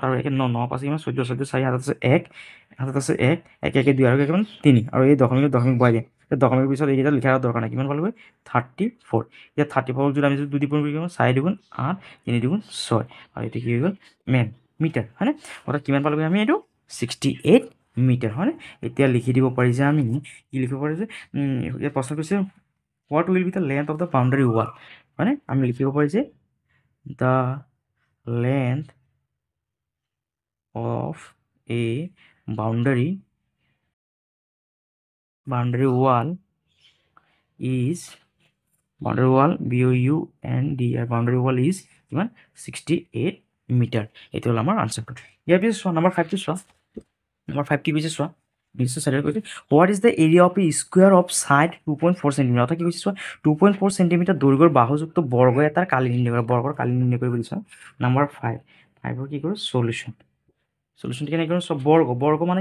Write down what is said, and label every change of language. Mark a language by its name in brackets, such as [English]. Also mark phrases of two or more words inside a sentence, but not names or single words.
[Assamese] আৰু 1 9 9 5 কিমান 14 4 হাতত আছে 1 হাতত আছে 1 1 2 আৰু কিমান 3 আৰু এই দশমিক বহাই দিয়ে দশমিক পিছত এইকেইটা লিখাৰ দৰকাৰ নাই কিমান পালোগৈ 34 এতিয়া 34 যদি আমি যদি 2 পূৰণ কৰি 4 দুগুণ 8 3 দুগুণ 6 আৰু এইটো কি হৈ গ'ল মিটাৰ হয়নে অৰ্থাৎ কিমান পালোগৈ আমি এইটো 68 মিটাৰ হয়নে এতিয়া লিখি দিব পাৰি যে আমি কি লিখিব পাৰি যে ইয়াত প্ৰশ্ন কৈছে [English] What will be the length of the boundary wall [Assamese] হয়নে আমি লিখিব পাৰি যে [English] the length of a boundary wall is boundary wall is [Assamese] কিমান 68 মিটাৰ এইটো হ'ল আমাৰ আনচাৰটো ইয়াৰ পিছত চোৱা নম্বৰ 5টো চোৱা নম্বৰ 5টি পিছে চোৱা নিশ্চয় চাইডৰ কৈছে [English] what is the area of a square of side [Assamese] 2.4 সেণ্টিমিটাৰ অৰ্থাৎ কি কৈছে চোৱা 2.4 সেণ্টিমিটাৰ দৈৰ্ঘ্যৰ বাহুযুক্ত বৰ্গ এটাৰ কালি নিৰ্ণয় কৰা বৰ্গৰ কালি নিৰ্ণয় কৰিব দিছে নম্বৰ 5ৰ কি কৰোঁ সলিউশ্যনটো কেনেকৈ কৰোঁ চব বৰ্গ মানে